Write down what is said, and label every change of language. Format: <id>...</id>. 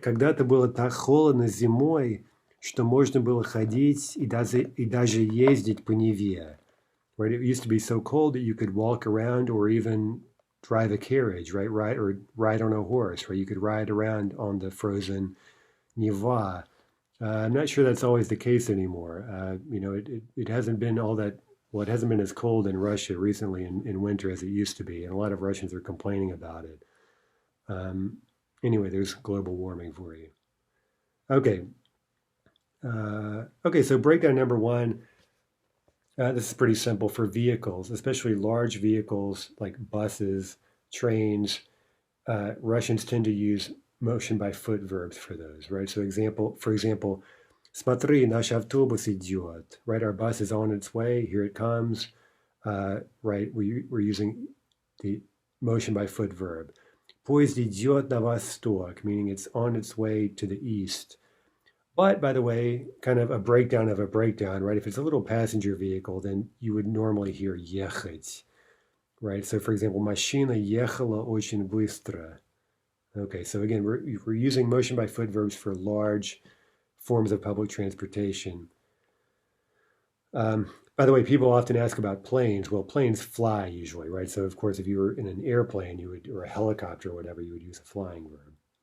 <ru>Когда-то было так холодно зимой, что можно было ходить и даже ездить по Неве.</ru> <en>Right? It used to be so cold that you could walk around or even drive a carriage, right? Ride on a horse, right? You could ride around on the frozen Neva. I'm not sure that's always the case anymore. It hasn't been it hasn't been as cold in Russia recently in winter as it used to be, and a lot of Russians are complaining about it. Anyway, there's global warming for you. Okay. So breakdown number 1. This is pretty simple for vehicles, especially large vehicles like buses, trains. Russians tend to use motion by foot verbs for those, right? So for example,</en> <ru>Смотри, наш автобус идет.</ru> <en>Right, our bus is on its way. Here it comes. Right, we're using the motion by foot verb.</en> <ru>Поезд идет на восток,</ru> <en>meaning it's on its way to the east. But, by the way, kind of a breakdown of a breakdown, right? If it's a little passenger vehicle, then you would normally hear ехать, right? So, for example,</en> <ru>машина ехала очень быстро.</ru> <en>Okay, so again, we're using motion by foot verbs for large forms of public transportation. By the way, people often ask about planes. Well, planes fly usually, right? So, of course, if you were in an airplane, or a helicopter or whatever, you would use a flying verb.</en>